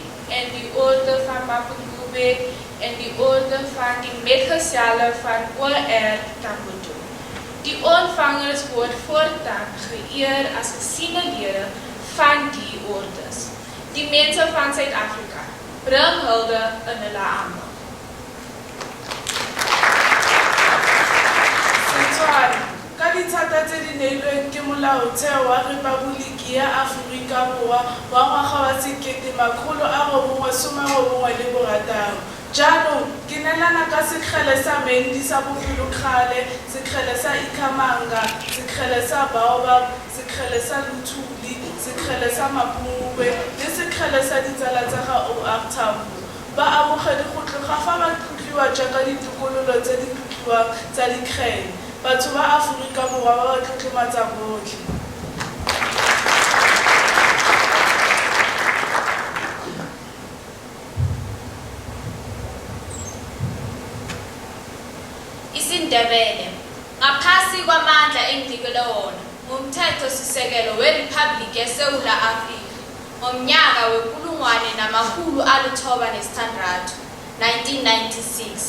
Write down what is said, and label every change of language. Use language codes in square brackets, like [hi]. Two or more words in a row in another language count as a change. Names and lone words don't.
[af] en die Order van Makhwezi en die Order van die metgezellen van OR Tambo. Die ontvangers word voortaan geëer as gesignaleerde van die orders. Die mense van Suid-Afrika bring hulde in hulle aandag. [tn] Ka dithata tse di neilweng ke molaotheo wa Repaboliki ya Aforika Borwa wa ngwaga wa 1996. Jaanong ke neelana ka sekgele sa Mendi sa bogologale, sekgele sa Nkamanga, sekgele sa Baobab, sekgele sa Lutuli, sekgele sa Makhwezi le sekgele sa ditsala tsa ga O.R. Tambo. Ba amogedi go tloga fa ba tlotliwa jaaka ditokololo tse di tlotliwang tsa dikgele. Batho ba Aforika Borwa ba ba tlotlomatsa botlhe. [nr] IsiNdebele ngaphasi kwamandla enginikele wona ngumthetho-sisekelo weRiphabhuliki yeSewula Afrika ngomnyaka we-1996, 1996.